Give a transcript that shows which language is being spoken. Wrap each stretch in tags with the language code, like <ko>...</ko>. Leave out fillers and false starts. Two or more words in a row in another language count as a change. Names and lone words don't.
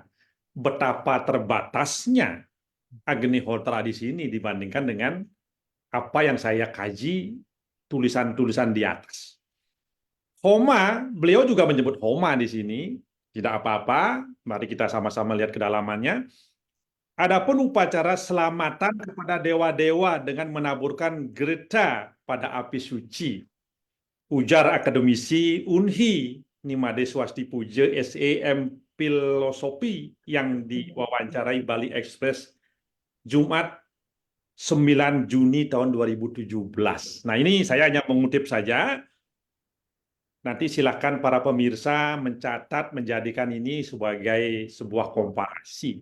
<id>Betapa terbatasnya Agnihotra di sini dibandingkan dengan apa yang saya kaji tulisan-tulisan di atas. Homa, beliau juga menyebut Homa di sini, tidak apa-apa, mari kita sama-sama lihat kedalamannya. Adapun upacara selamatan kepada dewa-dewa dengan menaburkan greta pada api suci. Ujar akademisi Unhi Nimade Swastipuja SEM Filosofi yang diwawancarai Bali Express Jumat 9 Juni tahun 2017. Nah, ini saya hanya mengutip saja. Nanti silakan para pemirsa mencatat, menjadikan ini sebagai sebuah komparasi.</id>